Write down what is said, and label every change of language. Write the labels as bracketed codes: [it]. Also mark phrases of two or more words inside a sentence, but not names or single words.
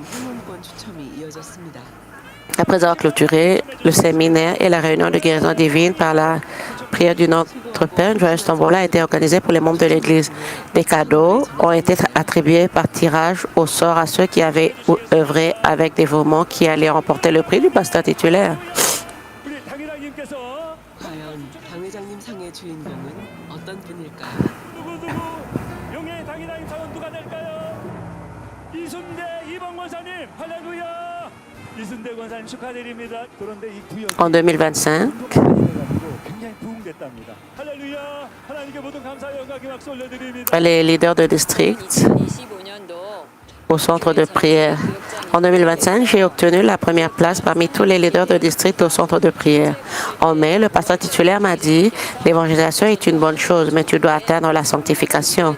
[fr] Après avoir clôturé le séminaire et la réunion de guérison divine par la prière du Notre Père, une joyeuse tombola a été organisée pour les membres de l'Église. Des cadeaux ont été attribués par tirage au sort à ceux qui avaient œuvré avec dévouement qui allaient remporter le prix du pasteur titulaire. [ko] 과연 당회장님 상의 주인공은 어떤 분일까요? 용의 당이다임 사원 누가 될까요? 이순대 이봉 권사님 할렐루야. 이순대 권사님 축하드립니다. 그런데 이 구역 [fr] En 2025, [ko] 굉장히 부흥됐답니다. 할렐루야. 하나님께 모든 감사와 영광의 박수 올려드립니다. [fr] les leaders de district au centre de prière. En 2025, j'ai obtenu la première place parmi tous les leaders de district au centre de prière. En mai, le pasteur titulaire m'a dit, l'évangélisation est une bonne chose, mais tu dois atteindre la sanctification.